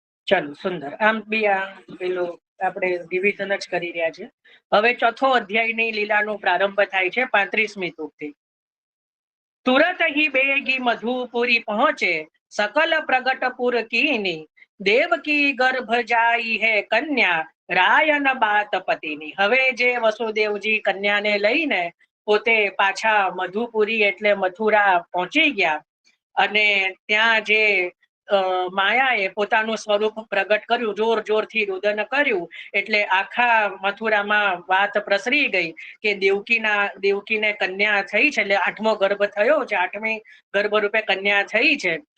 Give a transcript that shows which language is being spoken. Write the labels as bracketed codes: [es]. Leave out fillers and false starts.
[gu] ચલો, સુંદર. આમ બી આ પેલું આપણે રિવિઝન જ કરી રહ્યા છે. હવે ચોથો અધ્યાયની લીલાનો પ્રારંભ થાય છે 35મી તુકથી. [hi] तुरत ही बेगी मधुपुरी पहुंचे सकल प्रगटपुर कीनी देवकी गर्भ जाई है कन्या રાયન બાત પતિની. [gu] હવે જે વસુદેવજી કન્યાને લઈને પોતે પાછા મધુપુરી એટલે મથુરા પહોંચી ગયા અને ત્યાં જે માયાએ પોતાનું સ્વરૂપ પ્રગટ કર્યું, જોર જોરથી રુદન કર્યું એટલે આખા મથુરામાં વાત પ્રસરી ગઈ કે દેવકીને કન્યા થઈ છે, એટલે 8મો ગર્ભ થયો છે, 8મી ગર્ભ રૂપે કન્યા થઈ છે.